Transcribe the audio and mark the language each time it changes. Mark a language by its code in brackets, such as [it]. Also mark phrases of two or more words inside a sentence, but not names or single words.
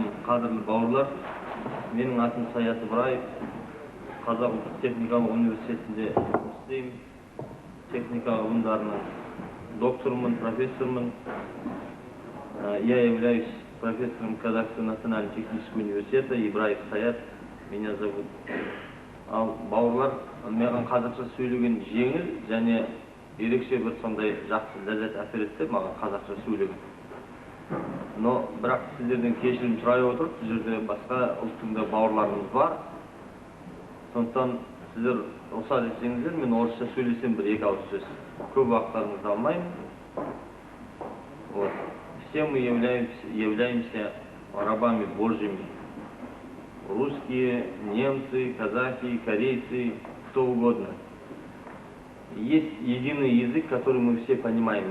[kk] қадірлі бауырлар, менің атым Саят Ибраев, Қазақ ұлттық техникалық университетінде жұмыс істеймін. Техника ғылымдарының докторымын, профессормын. [ru] Я являюсь профессором Казахского национального технического университета. Ибраев Саят меня зовут. [kk] Ал бауырлар, маған қазақша сөйлеген жеңіл және ерекше бір сондай жақсы ләззат әсер етті маған қазақша сөйлеген. Но бірақ сіздерден кешірім сұрай отырып, бұл жерде басқа ұлттың да бауырларымыз бар. Сондықтан сіздер рұқсат етсеңіздер, мен орысша сөйлесем бір екі ауыз сөз. Көп уақыттарыңызды алмаймын. [ru] Вот. Все мы являемся рабами Божьими. Русские, немцы, казахи, корейцы, кто угодно. Есть единый язык, который мы все понимаем.